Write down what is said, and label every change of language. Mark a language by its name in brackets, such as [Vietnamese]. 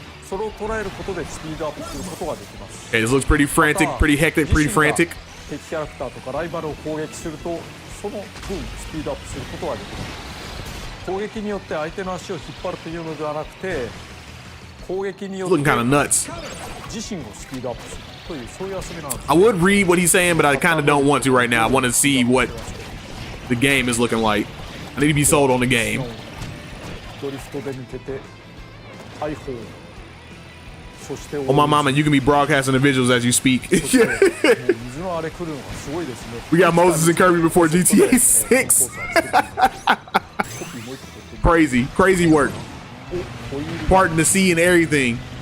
[Japanese] それを捉えることでスピードアップすることができます。 [English] Okay, this looks pretty frantic, pretty hectic, pretty frantic. [Japanese] 敵キャラクターとかライバルを攻撃するとその分スピードアップすることができます。攻撃によって相手の足を引っ張るというのではなくて、攻撃によって [English] Looking kind of nuts. [Japanese] 自身をスピードアップするというそういう遊びなんです。 [English] I would read what he's saying, but I kind of don't want to right now. I want to see what the game is looking like. I need to be sold on the game. [Japanese] ドリフトで抜けて大砲、そして [English] Oh my mama, you can be broadcasting the visuals as you speak. [Japanese] 水のあれ来るのがすごいですね。 [English] We got Moses and Kirby before GTA 6. Crazy, crazy work. Parting the sea and everything.